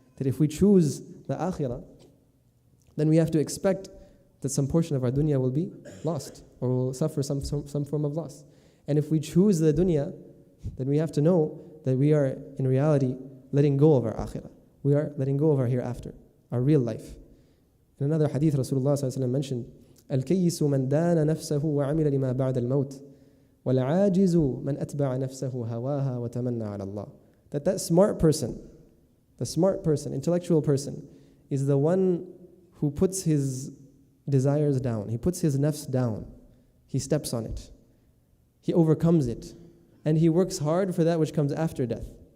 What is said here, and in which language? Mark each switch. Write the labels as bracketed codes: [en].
[en] That if we choose the akhirah, then we have to expect that some portion of our dunya will be lost, or will suffer some form of loss. And if we choose the dunya, then we have to know that we are in reality letting go of our akhirah. We are letting go of our hereafter, our real life. In another hadith, Rasulullah ﷺ mentioned, [ar] الْكَيِّسُ مَنْ دَانَ نَفْسَهُ وَعَمِلَ لِمَا بَعْدَ الْمَوْتِ وَالْعَاجِزُ مَنْ أَتْبَعَ نَفْسَهُ هَوَاهَا وَتَمَنَّى عَلَى اللَّهِ. [en] That smart person, intellectual person, is the one who puts his desires down. He puts his nafs down. He steps on it. He overcomes it. And he works hard for that which comes after death.